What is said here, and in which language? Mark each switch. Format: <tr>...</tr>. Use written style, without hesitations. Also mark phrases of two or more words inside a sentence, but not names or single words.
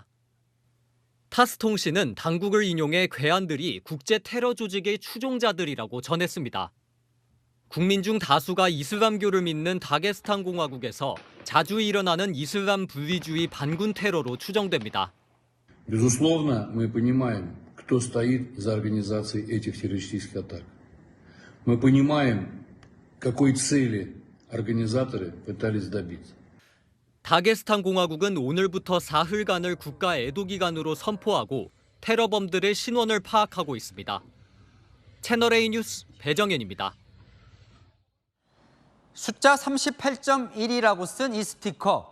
<ko>타스 통신은 당국을 인용해 괴한들이 국제 테러 조직의 추종자들이라고 전했습니다. 국민 중 다수가 이슬람교를 믿는 다게스탄 공화국에서 자주 일어나는 이슬람 분리주의 반군 테러로 추정됩니다.</ko> <ru>Безусловно, мы понимаем, кто стоит за организацией этих террористических атак. Мы понимаем, какой цели организаторы пытались добиться.</ru> <ko>다게스탄 공화국은 오늘부터 사흘간을 국가 애도 기간으로 선포하고 테러범들의 신원을 파악하고 있습니다. 채널A 뉴스 배정현입니다. 숫자 38.1이라고 쓴 이 스티커.</ko>